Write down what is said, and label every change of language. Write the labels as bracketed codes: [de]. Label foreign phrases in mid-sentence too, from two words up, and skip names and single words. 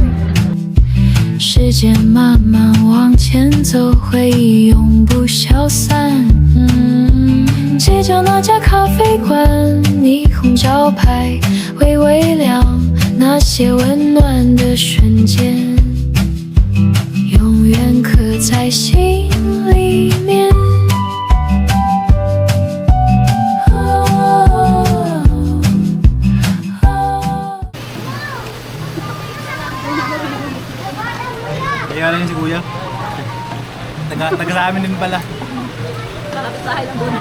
[zh] 时间慢慢往前走，回忆永不消散。街角那家咖啡馆，霓虹招牌微微亮，那些温暖的瞬间，永远刻在心里面。 [tl] Kaya rin si kuya. Taga sa amin din pala. Malapit sa lang doon.